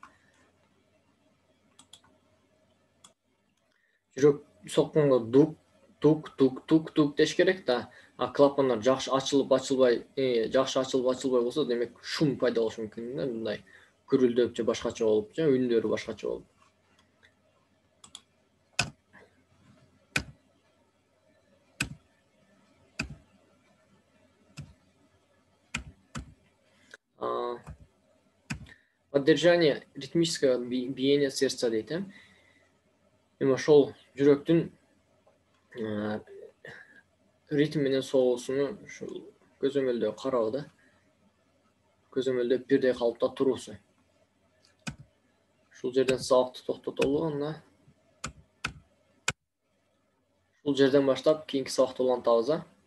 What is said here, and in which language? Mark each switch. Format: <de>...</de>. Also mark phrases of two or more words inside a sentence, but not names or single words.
<ky>Жүрөк сокконго тук деш керек да, клапандар жакшы ачылып ачылбай болсо, демек шум пайда болушу мүмкүн да, мындай гүрүлдөп же башкача болуп, же үндөрү башкача болуп.</ky> <ru>Поддержание ритмического биения сердца дейт.</ru> <ky>Эми ошол жүрөктүн ритм менен согуусуну ушул көзөмөлдөө кароо да. Көзөмөлдөп бирдей калыпта туруусу. Ушул жерден сабакты токтотолу, анда ушул жерден баштап кийинки сабакты улантабыз.</ky>